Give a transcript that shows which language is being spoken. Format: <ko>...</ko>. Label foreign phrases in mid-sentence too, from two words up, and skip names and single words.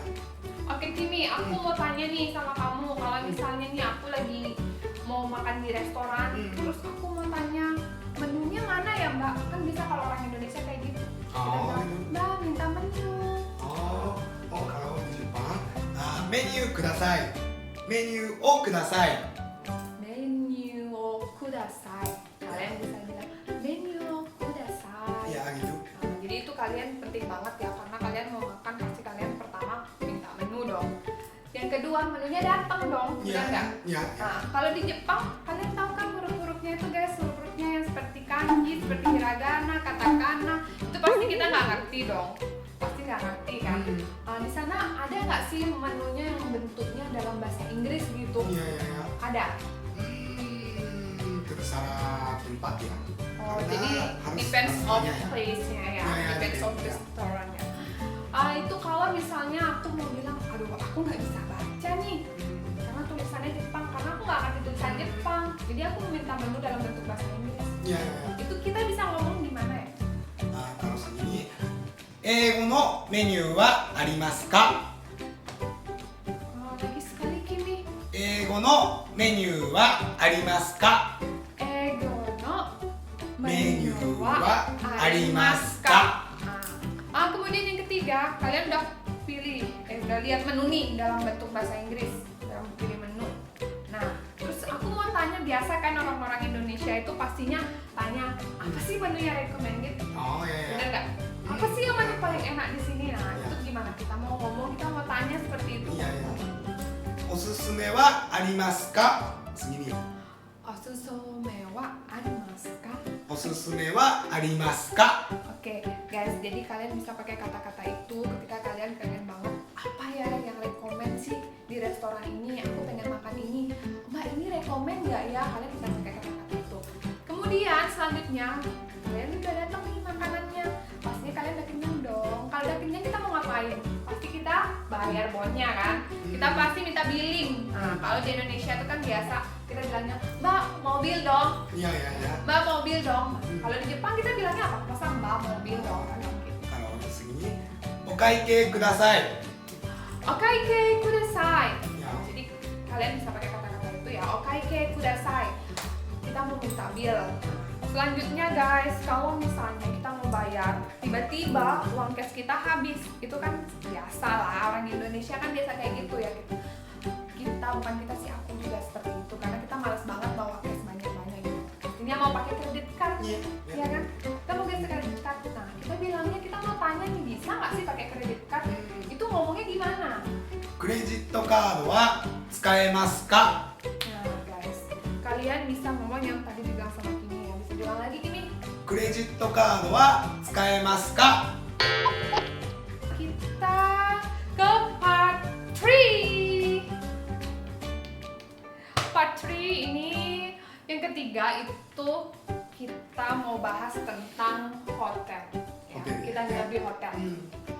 <id>Oke Kimi, aku mau tanya nih sama kamu, kalau misalnya nih aku lagi mau makan di restoran, terus aku mau tanya menunya mana ya Mbak? Kan bisa kalau orang Indonesia kayak gitu. Kita bilang, Mbak minta menu. Kalau di Jepang,</id> <ja>メニューください. メニューをください. メニューをください.</ja> <id>Kalian bisa bilang</id> <ja>メニューをください.</ja> <id>Ya gitu. Nah, jadi itu kalian penting banget ya, karena kalian mau makan pasti kalian pertama minta menu dong. Yang kedua menunya datang dong, ya enggak? Nah, kalau di Jepang kalian tahu kan huruf-hurufnya itu guys, huruf-hurufnya yang seperti kanji, seperti hiragana, katakana, itu pasti kita nggak ngerti dong, pasti nggak ngerti kan? Di sana ada nggak sih menunya yang bentuknya dalam bahasa Inggris gitu? Ada. Terserah tempat ya. Jadi</id> <en>depends of place-</en> <id>nya ya,</id> <en>depends of</en> <id>restoran-nya. Itu kalau misalnya aku mau bilang, aduh aku nggak bisa baca nih karena tulisannya Jepang, karena aku nggak ngerti tulisan Jepang, jadi aku minta menu dalam bentuk bahasa Inggris. Itu kita bisa ngomong di mana ya? Kalau segini,</id> <ja>英語のメニューはありますか?</ja> <id>Lagi sekali Kimi.</id> <ja>英語のメニューはありますか? 英語のメニューはありますか?</ja> <id>Kemudian yang ketiga, kalian udah udah lihat menu nih dalam bentuk bahasa Inggris, dalam pilih menu. Nah, terus aku mau tanya, biasa kan orang-orang Indonesia itu pastinya tanya, apa sih menunya recommended? Bener nggak? Apa sih yang menu paling enak di sini? Nah, itu gimana? Kita mau ngomong, kita mau tanya seperti itu.</id> <ja>おすすめはありますか?</ja> <id>Segini.</id> <ja>おすすめはありますか? おすすめはありますか?</ja> <id>Oke, guys, jadi kalian bisa pakai kata-kata itu ketika kalian pengen banget apa ya yang rekomen sih di restoran ini, aku pengen makan ini, Mbak ini rekomen nggak ya? Kalian bisa pakai kata-kata itu. Kemudian selanjutnya kalian udah datang nih makanannya, pasti kalian udah kenyang dong. Kalau udah kenyang kita mau ngapain? Pasti kita bayar bonnya kan? Kita pasti minta billing. Nah, kalau di Indonesia itu kan biasa kita bilangnya, Mbak mobil dong. Mbak mobil dong. Kalau di Jepang kita bilangnya apa? Masa Mbak mobil dong? Kalau segini,</id> <ja>お会計ください. お会計ください.</ja> <id>Jadi kalian bisa pakai kata-kata itu ya.</id> <ja>お会計ください.</ja> <id>Kita mau minta bill. Selanjutnya guys, kalau misalnya kita mau bayar, tiba-tiba uang cash kita habis, itu kan biasa lah, orang Indonesia kan biasa kayak gitu ya. Bukan kita sih, aku juga seperti itu, karena kita males banget bawa cash banyak-banyak gitu. Pastinya mau pakai kredit card, ya kan? Kita mau geser kredit card. Nah, kita bilangnya kita mau tanya nih, bisa nggak sih pakai kredit card? Itu ngomongnya gimana?</id> <ja>クレジットカードは使えますか?</ja> <id>Nah guys, kalian bisa ngomong yang tadi dibilang sama Kimi ya. Bisa bilang lagi Kimi.</id> <ja>クレジットカードは使えますか?</ja> <id>Kita ke part 3. Part 3 ini yang ketiga itu kita mau bahas tentang hotel. Ya, kita nginep di hotel.</id>